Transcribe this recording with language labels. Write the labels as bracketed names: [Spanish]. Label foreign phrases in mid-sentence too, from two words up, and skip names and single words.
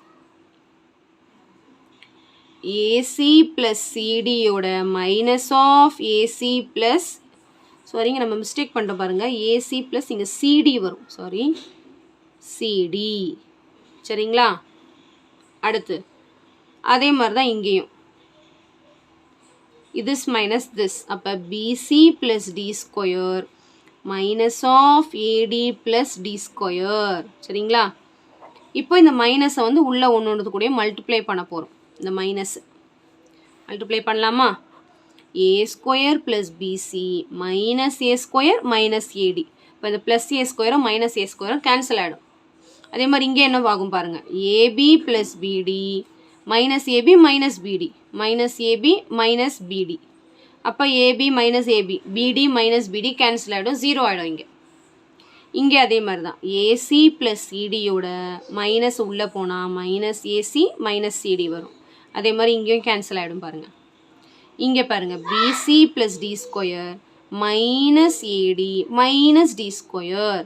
[English] AC plus CD minus of AC plus, [Tamil] சாரிங்க நம்ம மிஸ்டேக் பண்ணிட்டோம் பாருங்கள், [English] AC plus [Tamil] இங்கே சிடி வரும். சாரி, சிடி. சரிங்களா? அடுத்து அதே மாதிரி தான் இங்கேயும் [English] this minus this. அப்போ BC plus D square minus of AD plus D square. [Tamil] சரிங்களா? இப்போ இந்த மைனஸை வந்து உள்ள ஒன்று கூட மல்டிப்ளை பண்ண போகிறோம். இந்த மைனஸ் மல்டிப்ளை பண்ணலாமா? [English] A square plus BC minus A square minus AD. [Tamil] இப்போ இந்த [English] plus A square minus A square [Tamil] கேன்சல் ஆகிடும். அதே மாதிரி இங்கே என்ன ஆகும் பாருங்கள், [English] AB plus BD minus AB minus BD minus AB minus BD. அப்போ AB minus AB BD minus BD கேன்சல் [Tamil] ஆகிடும், 0 ஆகிடும். இங்கே அதே மாதிரி தான் [English] AC plus CD minus [Tamil] உள்ளே போனால் [English] minus AC minus CD [Tamil] வரும். அதே மாதிரி இங்கேயும் கேன்சல் ஆகிடும் பாருங்கள். இங்கே பாருங்கள் [English] BC plus D ஸ்கொயர் மைனஸ் AD மைனஸ் D ஸ்கொயர்.